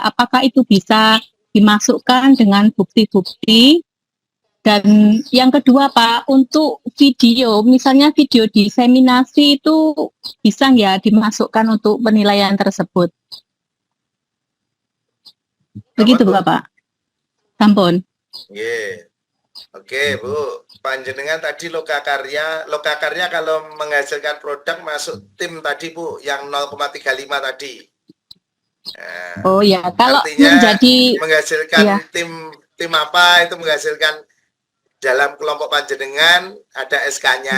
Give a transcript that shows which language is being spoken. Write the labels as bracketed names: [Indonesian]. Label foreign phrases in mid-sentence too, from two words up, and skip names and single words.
[Indonesian] Apakah itu bisa dimasukkan dengan bukti-bukti? Dan yang kedua Pak, untuk video, misalnya video diseminasi itu bisa nggak dimasukkan untuk penilaian tersebut? Begitu Bu? Bapak. Sampun. Nggih. Oke, Bu. Panjenengan tadi lokakarya kalau menghasilkan produk masuk tim tadi, Bu, yang 0,35 tadi. Nah, Oh ya, kalau artinya menjadi menghasilkan ya. tim apa itu menghasilkan dalam kelompok panjenengan ada SK-nya.